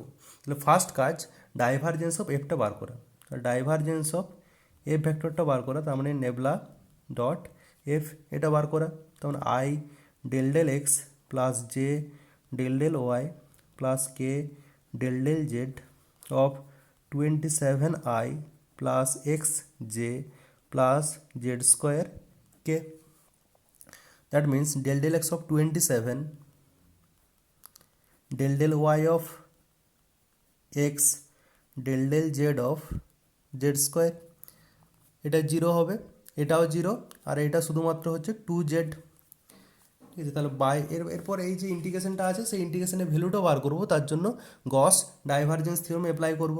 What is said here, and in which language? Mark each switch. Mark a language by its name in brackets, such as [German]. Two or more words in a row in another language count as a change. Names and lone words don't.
[Bangla] তাহলে ফার্স্ট কাজ [English] divergence of F [Bangla] বার করা, [English] divergence of F vector [Bangla] বার করা, তার মানে [English] nabla dot F [Bangla] এটা বার করা। তার মানে [English] i del del x plus j del del y plus k del del z of 27i plus x j plus z square k. That means del del x of 27 del del y of x del del z of z স্কোয়ার, [Bangla] এটা 0 হবে, এটাও 0, আর এটা শুধুমাত্র হচ্ছে 2z। ঠিক আছে, তাহলে বাই এরপর এই যে ইন্টিগ্রেশনটা আছে সেই ইন্টিগ্রেশনের ভ্যালুটা বার করব, তার জন্য [English] Gauss divergence theorem apply [Bangla] করব।